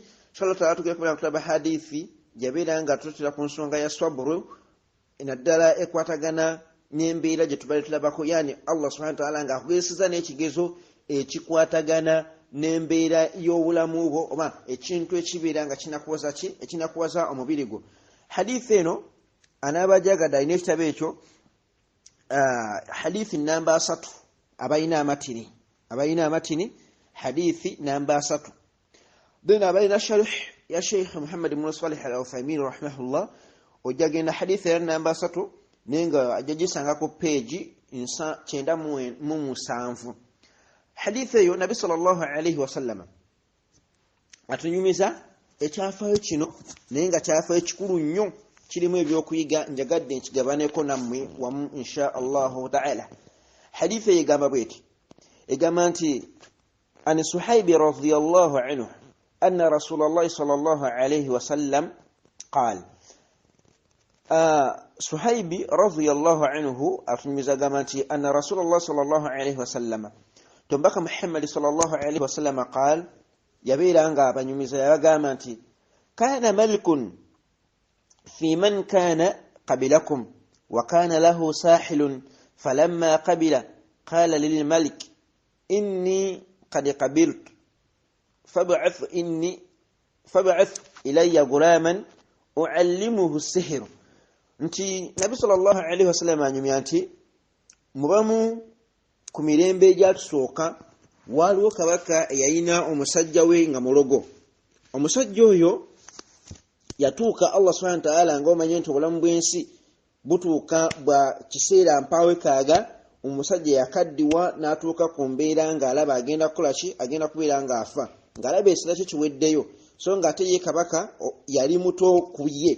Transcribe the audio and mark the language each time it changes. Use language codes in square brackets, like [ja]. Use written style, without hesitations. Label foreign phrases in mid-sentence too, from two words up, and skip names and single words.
[ar] إن شاء الله تعالى [lg] tugenda kubeera tulaba hadithi yabeera nga tutera ku nsonga ya sabru naddala ekwatagana n'embeera gye tubaire tulabako, yani Allah [ar] سبحانه وتعالى [lg] nga akugezeseza n'ekigezo ekikwatagana n'embeera y'obulamu bwo oba ekintu ekibeera nga ekinakuwaza omubiri gwo. Hadithi eno anaabajagadde alina ekitabo ekyo hadithi namba 3 abalina amatini hadithi namba 3. Then abalina sharh ya Sheikh Muhammad ibn Salih al-Uthaymin rahimahullah ojagenda hadithi ya namba 3 nenga ajagisanga ku page 907. Hadithi eyo Nabi [ar] صلى الله عليه وسلم [lg] atunyumiza ekyafaayo kino nenga kyafaayo kikulu nnyo, kirimu ebyokuyiga njagadde nkigabaneko nammwe wamu [ar] إن شاء الله تعالى. [lg] Hadithi eyo egamba bweti, egamba nti [ar] عن صهيب رضي الله عنه أن رسول الله صلى الله عليه وسلم قال. صهيب رضي الله عنه [lg] atunyumiza gamba nti [ar] أن رسول الله صلى الله عليه wasallam tombaka Muhammad صلى الله عليه وسلم قال, [lg] yabeera nga abanyumiza yabagamba nti [ar] كان ملك في من كان قبلكم وكان له ساحل فلما قبل قال للملك إني قد قبلت فبعث إلي غلاما أعلمه السحر. [lg] nti Nabi [ar] صلى الله عليه وسلم [lg] anyumya nti mubamu ku mirembe egyatusooka waliwo kabaka eyayina omusajja we nga mulogo. Omusajja oyo yatuuka Allah [ar] سبحانه وتعالى [lg] ng'omanye nti obulamu bw'ensi butuuka bwa kiseera mpaawe kaaga, omusajja yakaddiwa n'atuuka ku mbeera ng'alaba agenda kukola ki, agenda kubeera ng'afa, ng'alaba ekiseera kye kiweddeyo, so ng'ate ye kabaka yali muto ku ye.